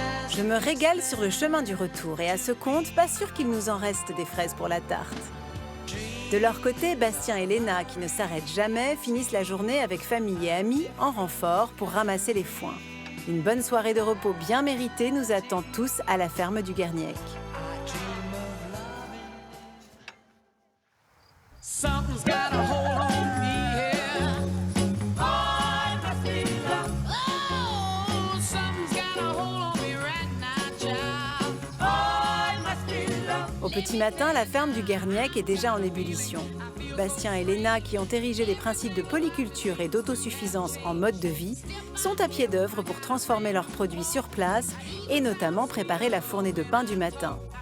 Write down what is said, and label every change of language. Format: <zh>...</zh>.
<fr>Je me régale sur le chemin du retour et à ce compte, pas sûr qu'il nous en reste des fraises pour la tarte. De leur côté, Bastien et Léna, qui ne s'arrêtent jamais, finissent la journée avec famille et amis en renfort pour ramasser les foins. Une bonne soirée de repos bien méritée nous attend tous à la ferme du Guernièque.</fr> <en>Something's got a hold on me here. Oh, it must be love. Oh, something's got a hold on me right now, child. Oh, it must be love.</en> <fr>Au petit matin, la ferme du Guernièque est déjà en ébullition. Bastien et Léna, qui ont érigé les principes de polyculture et d'autosuffisance en mode de vie, sont à pied d'œuvre pour transformer leurs produits sur place et notamment préparer la fournée de pain du matin.</fr>